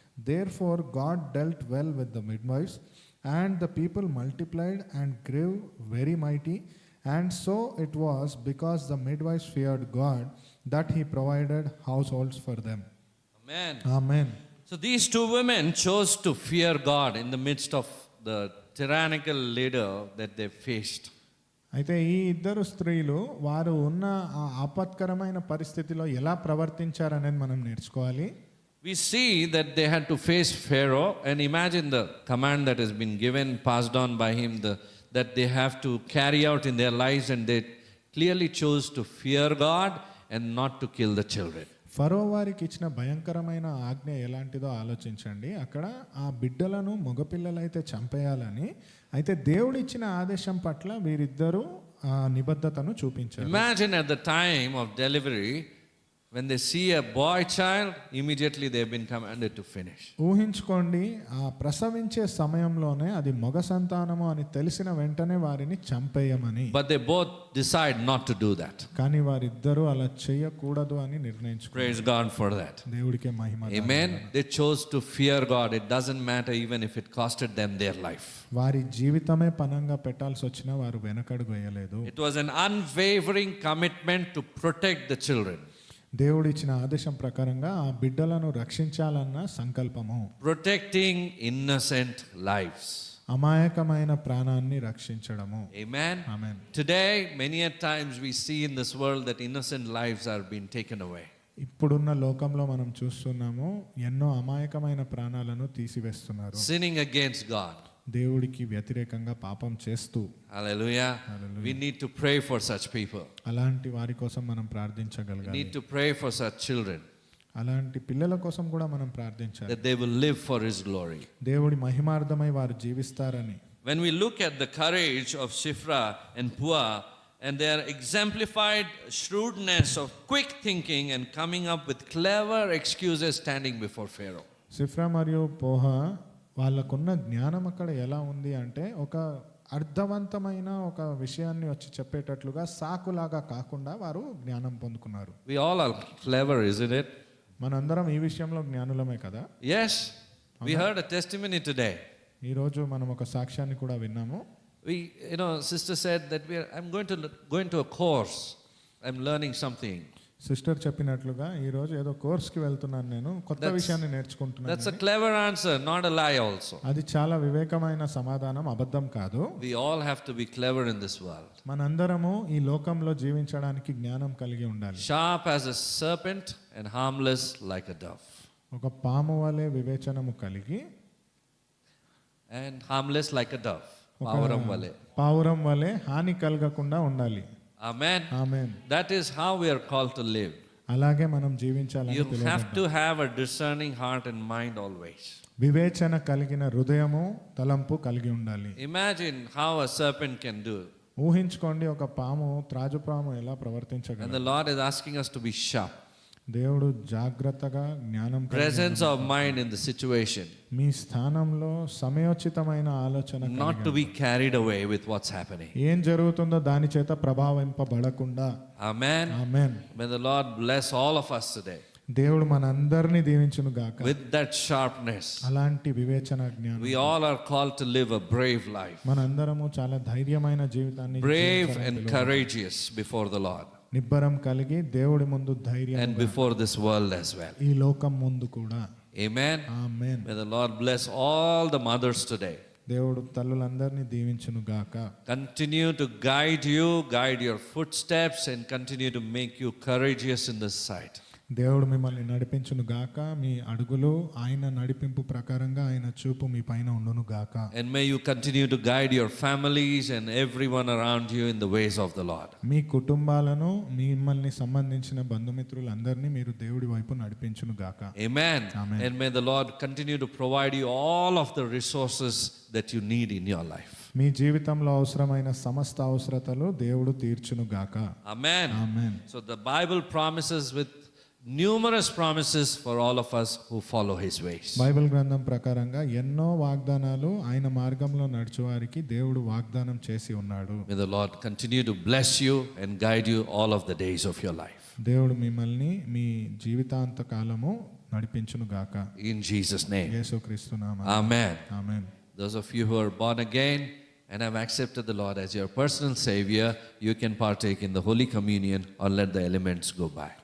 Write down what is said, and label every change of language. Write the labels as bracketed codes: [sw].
[en] Therefore God dealt well with the midwives, and the people multiplied and grew very mighty. And so it was because the midwives feared God that he provided households for them. Amen. Amen. So these two women chose to fear God in the midst of the tyrannical leader that they faced. [te] అయితే ఈ ఇద్దరు స్త్రీలు వారు ఉన్న ఆ ఆపత్కరమైన పరిస్థితిలో ఎలా ప్రవర్తించారనేది మనం నేర్చుకోవాలి. [en] We see that they had to face Pharaoh, and imagine the command that has been given, passed on by him, that they have to carry out in their lives, and they clearly chose to fear God and not to kill the children. [te] ఫరో వారికి ఇచ్చిన భయంకరమైన ఆజ్ఞ ఎలాంటిదో ఆలోచించండి. అక్కడ ఆ బిడ్డలను మగపిల్లలైతే చంపేయాలని, అయితే దేవుడు ఇచ్చిన ఆదేశం పట్ల వీరిద్దరూ ఆ నిబద్ధతను చూపించారు. [en] Imagine at the time of delivery, when they see a boy child, immediately they have been commanded to finish. [te] ఊహించుకోండి, ఆ ప్రసవించే సమయంలోనే అది మగ సంతానము అని తెలిసిన వెంటనే వారిని చంపేయమని. [en] But they both decide not to do that. [te] కానీ వారిద్దరూ అలా చేయకూడదు అని నిర్ణయించుకున్నారు. [en] Praise God for that. [te] దేవుడికే మహిమ. [en] Amen. They chose to fear God. It doesn't matter even if it costed them their life. [te] వారి జీవితమే పనంగా పెట్టాల్సి వచ్చినా వారు వెనకడుగు వేయలేదు. [en] It was an unwavering commitment to protect the children. [te] దేవుడు ఇచ్చిన ఆదేశం ప్రకారంగా ఆ బిడ్డలను రక్షించాలన్న సంకల్పము. [en] Protecting innocent lives. [te] అమాయకమైన ప్రాణాన్ని రక్షించడము. [en] Amen. [te] Amen. [en] Today, many a times we see in this world that innocent lives are being taken away. [te] ఇప్పుడున్న లోకంలో మనం చూస్తున్నాము, ఎన్నో అమాయకమైన ప్రాణాలను తీసివేస్తున్నారు. [en] Sinning against God. [te] దేవుడికి వ్యతిరేకంగా పాపం చేస్తూ. [en] Hallelujah. We need to pray for such people. [te] అలాంటి వారి కోసం మనం [en] We [te] ప్రార్థించగలగాలి. [en] need to pray for such children [te] అలాంటి పిల్లల కోసం కూడా మనం ప్రార్థించాలి. [en] that they will live for His glory. [te] దేవుడి మహిమార్థమై వారు జీవిస్తారని. [en] When we look at the courage of Shifra and Pua and their exemplified shrewdness of quick thinking and coming up with clever excuses standing before Pharaoh. [te] సిఫ్రా మరియు పోహా వాళ్ళకున్న జ్ఞానం అక్కడ ఎలా ఉంది అంటే, ఒక అర్థవంతమైన ఒక విషయాన్ని వచ్చి చెప్పేటట్లుగా సాకులాగా కాకుండా వారు జ్ఞానం పొందుకున్నారు. [en] We all are clever, isn't it? [te] మనందరం ఈ విషయంలో జ్ఞానులమే కదా. [en] Yes, we heard a testimony today. [te] ఈరోజు మనం ఒక సాక్ష్యాన్ని కూడా విన్నాము. [en] Sister said that I'm going to a course. I'm learning something. [te] Sister చెప్పినట్లుగా ఈరోజు ఏదో కోర్స్కి వెళ్తున్నాను, నేను కొత్త విషయాన్ని [en] That's [te] నేర్చుకుంటున్నాను. [en] a clever answer, not a lie also. [te] అది చాలా వివేకమైన సమాధానం, అబద్ధం కాదు. [en] We all have to be clever in this world. [te] మనందరము ఈ లోకంలో జీవించడానికి జ్ఞానం కలిగి ఉండాలి. [en] Sharp as a serpent and harmless like a dove. [te] ఒక పాము వలె వివేచనము కలిగి, [en] And harmless like a dove. [te] Pavaram vale. పావురం వలె హాని కలగకుండా ఉండాలి. [en] Amen. [te] Amen. [en] That is how we are called to live. [te] అలాగే మనం జీవించాలని [en] You [te] పిలువబడ్డాం. [en] have to have a discerning heart and mind always. [te] వివేచన కలిగిన హృదయము తలంపు కలిగి ఉండాలి. [en] Imagine how a serpent can do. [te] ఊహించుకోండి, ఒక పాము త్రాజుపాము ఎలా [en] And [te] ప్రవర్తించగలదు. [en] the Lord is asking us to be sharp. [te] దేవుడు జాగ్రత్తగా జ్ఞానం కలిగి [en] Presence of mind in the situation. [te] మీ స్థానంలో సమయోచితమైన ఆలోచన [en] Not to be carried away with what's happening. [te] ఏం జరుగుతుందో దాని చేత ప్రభావింపబడకుండా. [en] Amen. [te] Amen. [en] May the Lord bless all of us today [te] దేవుడు మనందరినీ దీవించును గాక. [en] with that sharpness. [te] అలాంటి వివేచన జ్ఞానం. [en] We all are called to live a brave life. [te] మనందరము చాలా ధైర్యమైన జీవితాన్ని [en] Brave [te] జీవించాలని [en] and [te] పిలువబడ్డాం. [en] courageous before the Lord [te] నిబ్బరం కలిగి దేవుడి ముందు ధైర్యం, [en] and before this world as well. [te] ఈ లోకం ముందు కూడా. [en] Amen. [te] Amen. [en] May the Lord bless all the mothers today. [te] దేవుడు తల్లులందరినీ దీవించును గాక. [en] Continue to guide you, guide your footsteps, and continue to make you courageous in this sight. [te] దేవుడు మిమ్మల్ని నడిపించును గాక. మీ అడుగులు ఆయన నడిపింపు ప్రకారంగా ఆయన చూపు మీ పైన ఉండును గాక. [en] And may you continue to guide your families and everyone around you in the ways of the Lord. [te] మీ కుటుంబాలను, మిమ్మల్ని సంబంధించిన బంధుమిత్రులందరినీ మీరు దేవుడి వైపు నడిపించును గాక. [en] Amen. Amen. And may the Lord continue to provide you all of the resources that you need in your life. [te] మీ జీవితంలో అవసరమైన సమస్త అవసరతలు దేవుడు తీర్చును గాక. [en] Amen. [te] Amen. [en] So the Bible promises with numerous promises for all of us who follow his ways. [te] Bible గ్రంథం ప్రకారంగా ఎన్నో వాగ్దానాలు ఆయన మార్గంలో నడుచువారికి దేవుడు వాగ్దానం చేసి ఉన్నాడు. [en] May the Lord continue to bless you and guide you all of the days of your life. [te] దేవుడు మిమ్మల్ని మీ జీవితాంత కాలము నడిపించును గాక. [en] In Jesus' name. [te] యేసుక్రీస్తు నామమున. [en] Amen. [te] Amen. [en] Those of you who are born again and have accepted the Lord as your personal Savior, you can partake in the Holy Communion or let the elements go by.